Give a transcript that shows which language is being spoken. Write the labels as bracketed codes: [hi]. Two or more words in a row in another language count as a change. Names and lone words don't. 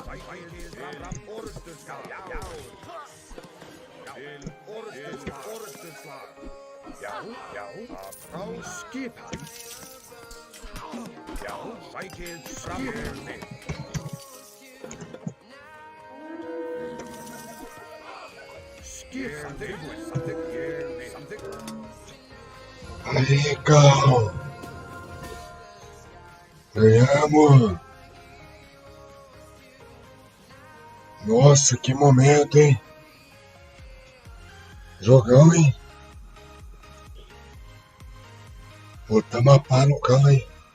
[is] Sækir forustuslag. Já. Til forustuslag. Já. Skipan. Já. Sækir fram. Skipan. Tilbúin. Samþykkt. Ég samþykkt. [pt] Legal. Ganhamos. Nossa, que momento, hein? Jogão, hein? Botamos a pá no cano, hein?